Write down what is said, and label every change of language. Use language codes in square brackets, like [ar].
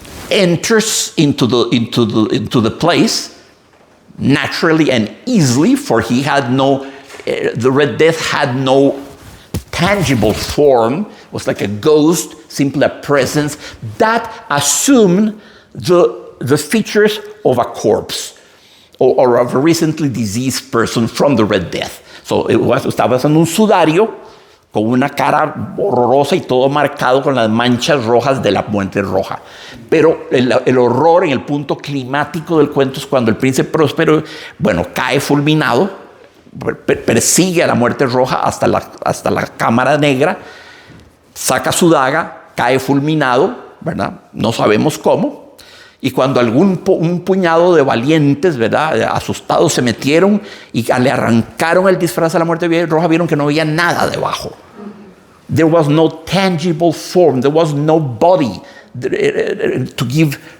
[en] enters into the place naturally and easily, for he had no, the Red Death had no tangible form, was like a ghost, simply a presence that assumed the features of a corpse or of a recently diseased person from the Red Death. So [es] estaba haciendo un sudario con una cara horrorosa y todo marcado con las manchas rojas de la muerte roja. Pero el horror en el punto climático del cuento es cuando el príncipe Próspero, cae fulminado, persigue a la muerte roja hasta la cámara negra, saca su daga, cae fulminado, ¿verdad? No sabemos cómo. Y cuando un puñado de valientes, ¿verdad?, asustados se metieron y le arrancaron el disfraz a la muerte roja, vieron que no había nada debajo. [en] There was no tangible form. There was no body to give.